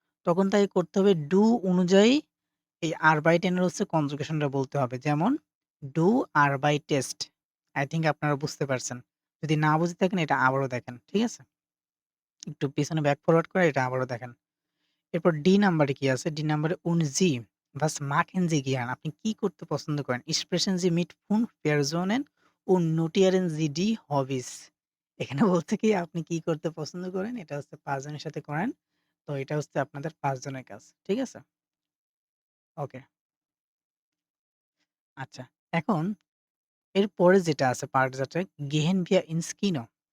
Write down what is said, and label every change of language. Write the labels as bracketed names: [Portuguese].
[Bangla] তখন তাকে করতে হবে ডু অনুযায়ী এই আরবাইটেনের হচ্ছে কনজুগেশনটা বলতে হবে। যেমন ডু আরবাইটেস্ট। [English] I think [Bangla] আপনারা বুঝতে পারছেন। যদি না বুঝে থাকেন এটা আবারও দেখেন। ঠিক আছে? একটু পিছনে ব্যাক ফরওয়ার্ড করে এটা আবারও দেখেন। এরপর ডি নাম্বারে কি আছে? ডি নাম্বারে [German] und Sie was machen Sie gern? [Bangla] আপনি কি করতে পছন্দ করেন? [German] Sprechen Sie mit 5 Personen und notieren Sie die Hobbys. [Bangla] এখানে বলছে কি আপনি কি করতে পছন্দ করেন? এটা হচ্ছে ৫ জনের সাথে করেন। তো এটা হচ্ছে আপনাদের ৫ জনের কাজ। ঠিক আছে? ওকে। আচ্ছা। এখন এরপরে যেটা আছে পার্ট যেটা [German] gehen wir ins Kino?